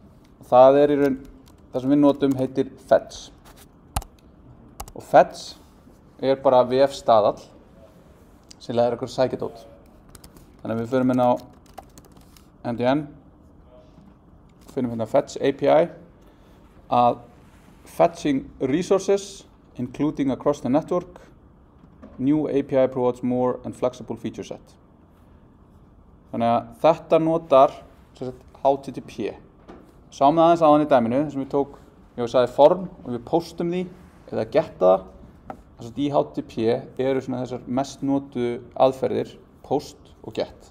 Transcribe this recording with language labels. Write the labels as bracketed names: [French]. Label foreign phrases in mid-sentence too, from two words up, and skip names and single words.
[Icelandic] Það í raun, það sem við notum heitir fetch. Og fetch bara vefstaðall sem lærir okkur sækjadót. Þannig að við förum inn á MDN, finnum hérna [English] fetch API, [Icelandic] að [English] fetching resources, including across the network, new API provides more and flexible feature set. [Icelandic] Þannig að þetta notar HTTP. Sáum það aðeins áðan í dæminu, þar sem ég sagði form og við postum því eða getta það. Þess að í HTTP eru svona þessar mest notu aðferðir, post og get.